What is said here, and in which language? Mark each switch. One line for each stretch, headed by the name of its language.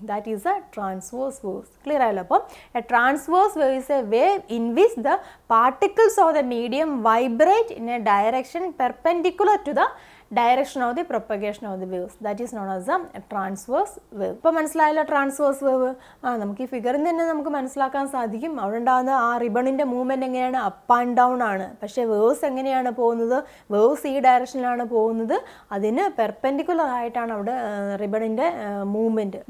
English: That is a transverse waves.
Malayalam: Clear ആയല്ലോ? അപ്പം
English: A transverse wave is a wave in which the particles of the medium vibrate in a direction perpendicular to the direction of the propagation of the waves. That is known as a transverse wave.
Malayalam: ഇപ്പോൾ മനസ്സിലായല്ലോ transverse wave? നമുക്ക് ഈ ഫിഗറിൽ നിന്ന് തന്നെ നമുക്ക് മനസ്സിലാക്കാൻ സാധിക്കും. അവിടെ ഉണ്ടാകുന്ന ആ റിബണിൻ്റെ മൂവ്മെൻറ്റ് എങ്ങനെയാണ്? അപ്പ് ആൻഡ് ഡൗൺ ആണ്. പക്ഷേ വേവ്സ് എങ്ങനെയാണ് പോകുന്നത്? വേവ്സ് ഈ ഡയറക്ഷനിലാണ് പോകുന്നത്. അതിന് പെർപെൻഡിക്കുലർ ആയിട്ടാണ് അവിടെ റിബണിൻ്റെ മൂവ്മെൻറ്റ്.